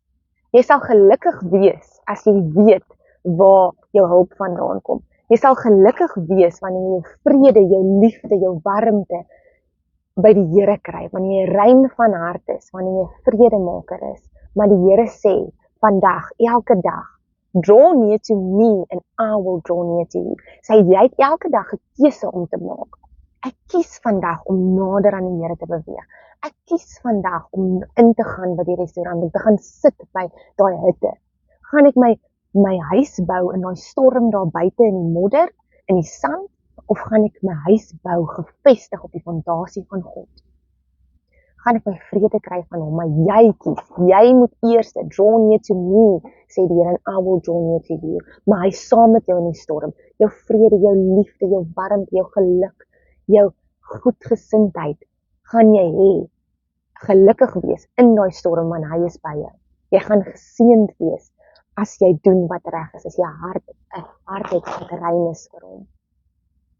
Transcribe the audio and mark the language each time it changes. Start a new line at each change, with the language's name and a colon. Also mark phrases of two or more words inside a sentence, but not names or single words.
Afrikaans: Jy sal gelukkig wees, as jy weet waar jou hulp vandaan kom. Jy sal gelukkig wees, wanneer jy vrede, jou liefde, jou warmte, by die Here kry, wanneer jy rein van hart is, wanneer jy vredemaker is, maar die Here sê, vandag, elke dag,
English: draw near to me and I will draw near to you.
Afrikaans: Sy, jy het elke dag 'n keuse om te maak. Ek kies vandag om nader aan die Here te beweeg. Ek kies vandag om in te gaan by die restaurant, om te gaan sit by daai hutte. Gaan ek my huis bou in daai storm daar buite in die modder, in die sand, of gaan ek my huis bou gevestig op die fondasie van God? Gaan ek my vrede kry van hom, maar jy kies, jy moet eers
English: draw near to me,
Afrikaans: sê die Here,
English: and I will draw near to you.
Afrikaans: Maar hy saam met jou in die storm, jou vrede, jou liefde, jou warmte, jou geluk, jou goedgesindheid, gaan jy hê, gelukkig wees in daai storm, want hy is by jou. Jy gaan geseënd wees, as jy doen wat reg is, as jy hart het wat rein is vir hom.